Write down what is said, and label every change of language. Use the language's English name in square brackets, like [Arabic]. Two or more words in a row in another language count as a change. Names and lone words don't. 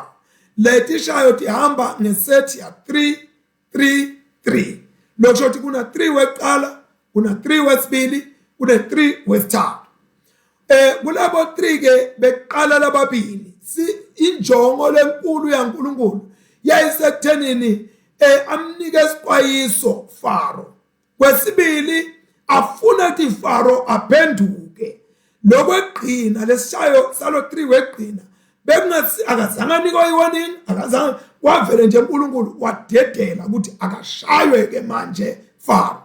[Swati] Letishayo tihamba ngesethi ya 3-3-3. Lokusho ukuthi kuna 3 weqala, kuna 3 wesibili, kuna 3 wesithathu. Kulabo 3 ke beqala lababili injongo lenkulu yaNkulunkulu yayisekuthenini amnike isixwayiso Faro. Kwesibili afuna ukuthi Faro aphenduke. Lokweqina lesishayo salo 3 weqina bekungathi akazange anikwe iwarning, akazange wavele nje uNkulunkulu wadedela ukuthi akashaywe ke manje Faro.